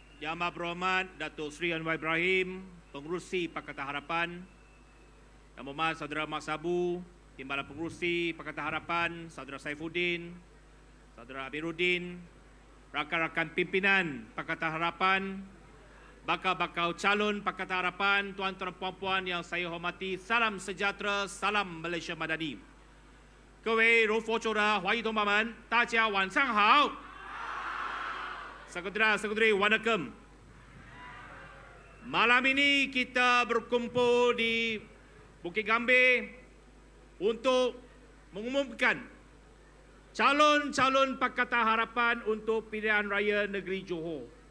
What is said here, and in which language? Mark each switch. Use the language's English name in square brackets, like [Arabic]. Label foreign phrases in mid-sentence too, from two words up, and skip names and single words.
[Malay] Yang Amat Berhormat Datuk Seri Anwar Ibrahim, Pengerusi Pakatan Harapan, Yang Berhormat Saudara Mak Sabu, Timbalan Pengerusi Pakatan Harapan, Saudara Saifuddin, Saudara Amiruddin, rakan-rakan pimpinan Pakatan Harapan, bakal-bakal calon Pakatan Harapan, tuan-tuan puan-puan yang saya hormati, salam sejahtera, salam Malaysia Madani. [Chinese] 各位如佛州的华裔同胞们，大家晚上好。Saudara-saudari, wanakkam. [Malay] Malam ini kita berkumpul di Bukit Gambir untuk mengumumkan calon-calon Pakatan Harapan untuk pilihan raya negeri Johor.